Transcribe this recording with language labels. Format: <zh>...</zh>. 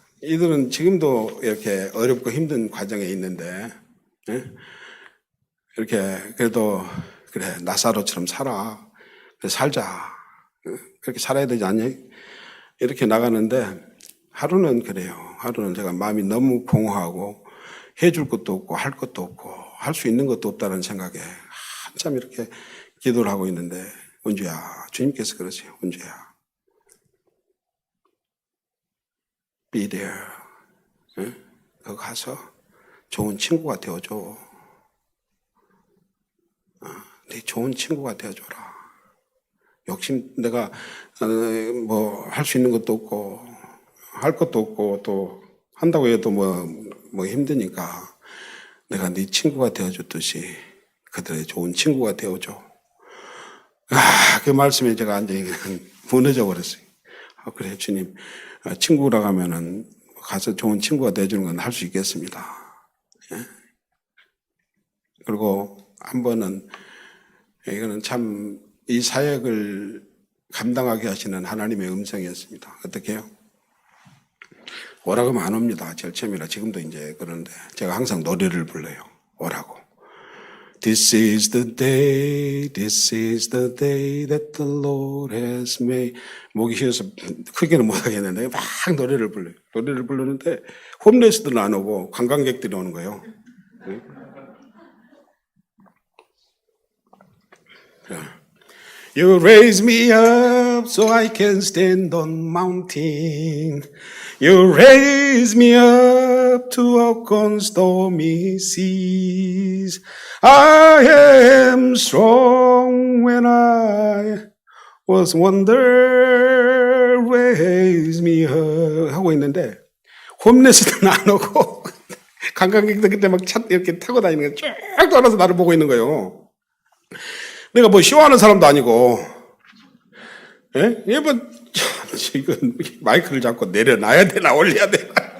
<ko>이들은 지금도 이렇게 어렵고 힘든 과정에 있는데 이렇게 그래도 그래 나사로처럼 살아 그래 살자 그렇게 살아야 되지 않니? 이렇게 나가는데 하루는 그래요. 하루는 제가 마음이 너무 공허하고 해줄 것도 없고 할 것도 없고 할 수 있는 것도 없다는 생각에 한참 이렇게 기도를 하고 있는데 은주야 주님께서 그러세요.</ko> <en>은주야 be there.</en> <ko>거기 가서 좋은 친구가 되어줘. 네 좋은 친구가 되어줘라. 욕심 내가 뭐 할 수 있는 것도 없고 할 것도 없고 또 한다고 해도 뭐 힘드니까 내가 네 친구가 되어줬듯이 그들의 좋은 친구가 되어줘. 그 말씀에 제가 완전히 그냥 무너져 버렸어요. 그래 주님 친구라고 하면은 가서 좋은 친구가 되어주는 건 할 수 있겠습니다. 예? 그리고 한 번은 이거는 참 이 사역을 감당하게 하시는 하나님의 음성이었습니다. 어떻게 해요? 오라고 하면 안 옵니다. 제일 처음이라 지금도 이제 그러는데 제가 항상 노래를 불러요. 오라고.</ko> <en>This is the day that the Lord has made.</en> <ko>목이 쉬어서 크게는 못하겠는데 막 노래를 불러요. 노래를 부르는데 홈레스들은 안 오고 관광객들이 오는 거예요.</ko> <en>You raise me up so I can stand on mountain. You raise me up to walk on stormy seas. I am strong when I was wonder. Raise me up</en> <ko>하고 있는데 홈레스는 안 오고 관광객들 그때 막 차 이렇게 타고 다니는 거 쭉 돌아서 나를 보고 있는 거예요. 내가 뭐 쇼하는 사람도 아니고, 예? 이번 지금 마이크를 잡고 내려놔야 되나 올려야 되나?</ko>